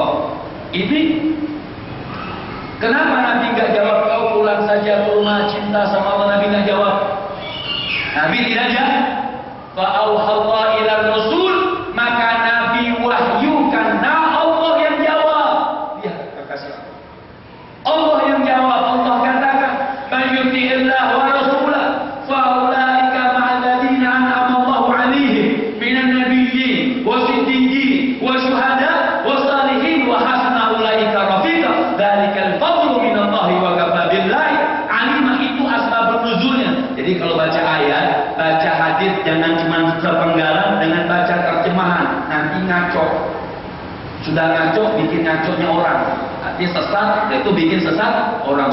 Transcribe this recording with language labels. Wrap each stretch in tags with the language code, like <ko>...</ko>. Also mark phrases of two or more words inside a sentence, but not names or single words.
<id>Ini kenapa Nabi nggak jawab, kau pulang saja ke rumah cinta sama Allah? Nabi nggak jawab. Nabi tidak jawab.</id> <ar>فأوحى الله إلى رسول,</ar> <id>maka Nabi wahyukan, nah Allah yang jawab. Lihat kekasih Allah yang jawab. Allah katakan,</id> <ar>من يطع الله ورسوله فأولئك مع الذين أنعم الله عليهم من النبيين والصديقين والشهداء والصالحين وحسن أولئك رفيقا. ذلك الفضل من الله وكفى بالله عليما.</ar> <id>Itu asbabun nuzulnya. Jadi kalau baca ayat, baca hadis, jangan cuma sepenggalan dengan baca terjemahan, nanti ngaco. Sudah ngaco, bikin ngaconya orang. Artinya sesat, itu bikin sesat orang.</id>